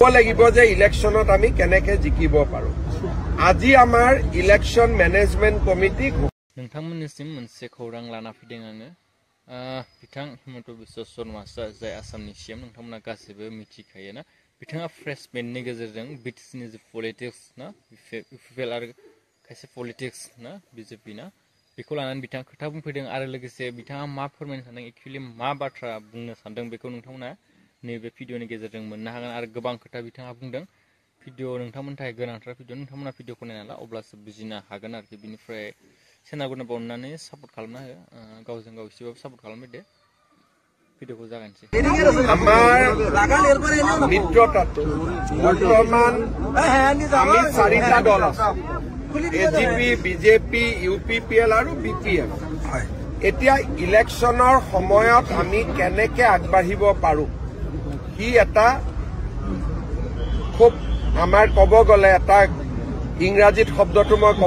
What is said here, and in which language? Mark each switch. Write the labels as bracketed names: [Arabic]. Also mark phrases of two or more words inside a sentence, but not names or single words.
[Assamese] লাগিব যে ইলেকশনত আমি কেনেকে জিকিব পাৰো আজি আমাৰ [English] election management committee [Bodo] नोंथांमोननिसिम मोनसे खौरां लाना फैदों आङो बिथां हिमन्त बिश्व शर्माआ जाय आसामनि सीएम नोंथांमोना गासैबो मिथिखायो ना बिथाङा [English] press meet [Bodo] गेजेरजों बिटिसिनि जे पलिटिक्स ना इउपिपिएल आरो खायसे पलिटिक्स ना बिजेपि ना बेखौ लानानै बिथाङा खोथा बुंफैदों आरो लोगोसे बिथाङा मा फोरमायनो सानदों एक्चुअली मा बाथ्रा बुंनो सानदों बेखौ नोंथांमोना नैबे भिडिअनि गेजेरजों मोननो हागोन आरो गोबां खोथा बिथाङा बुंदों भिडिअ नोंथांमोननि थाखाय गोनांथार भिडिअ नोंथांमोना भिडिअखौ नायनाला अब्लासो बुजिनो हागोन आरोखि बिनिफ्राय चेनेलखौनो बावनानै सापर्ट खालामना हो गावजों गाव एसेबाबो सापर्ट खालामबाय दे भिडिअखौ जागायनोसै [Assamese] আমাৰ মিত্ৰতাটো বৰ্তমান আমি চাৰিটা দল আছে এজিপি বিজেপি ইউপিপিএল আৰু বিপিএফ এতিয়া ইলেকশনৰ সময়ত আমি কেনেকে আগবাঢ়িব পাৰো কি এটা খুব আমাৰ কব গলে এটা ইংৰাজীত শব্দটো মই কব